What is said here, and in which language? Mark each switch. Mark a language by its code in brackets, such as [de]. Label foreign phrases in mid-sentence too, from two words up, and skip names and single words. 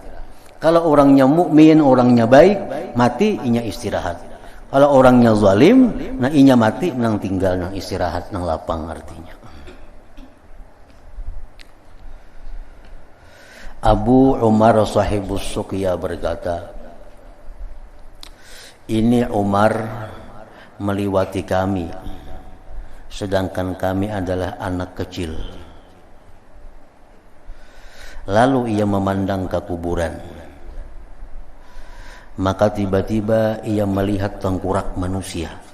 [bjn] Kalau orangnya mukmin, orangnya baik, mati inya istirahat. Kalau orangnya zalim, nah inya mati nang tinggal nang istirahat nang lapang artinya. [id] Abu Umar sahibus Suqya berkata, ini Umar meliwati kami, sedangkan kami adalah anak kecil. Lalu ia memandang ke kuburan. Maka tiba-tiba ia melihat tengkorak manusia.